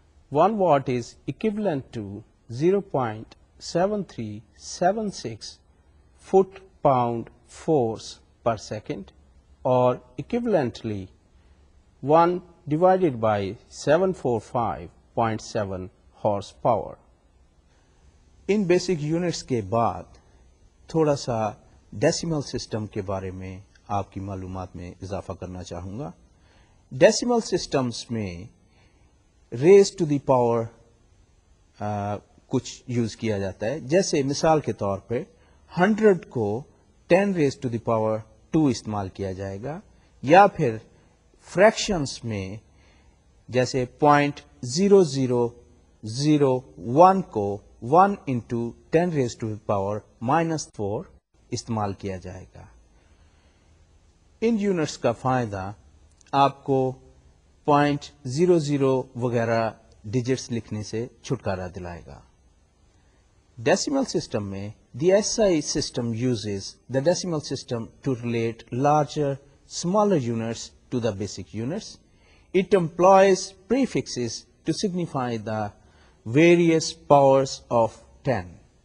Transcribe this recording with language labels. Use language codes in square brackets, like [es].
[en] 1 watt is equivalent to 0.7376 foot-pound force per second, or equivalently 1 divided by 745.7 horsepower. [hi] In basic units के बाद थोड़ा सा decimal system के बारे में आपकी मालूमात में इजाफा करना चाहूँगा। डेसिमल सिस्टम्स में रेज टू द पावर कुछ यूज़ किया जाता है। जैसे मिसाल के तौर पे 100 को 10 रेज टू द पावर 2 इस्तेमाल किया जाएगा, या फिर फ्रैक्शंस में जैसे 0.0001 को [en] 1 into 10 raised to the power minus 4 [hi] इस्तेमाल किया जाएगा। इन यूनिट्स का फ़ायदा आपको 0.00 वगैरह डिजिट्स लिखने से छुटकारा दिलाएगा। डेसिमल सिस्टम में [en] the SI system uses the decimal system to relate larger, smaller units to the basic units. It employs prefixes to signify the various powers of 10.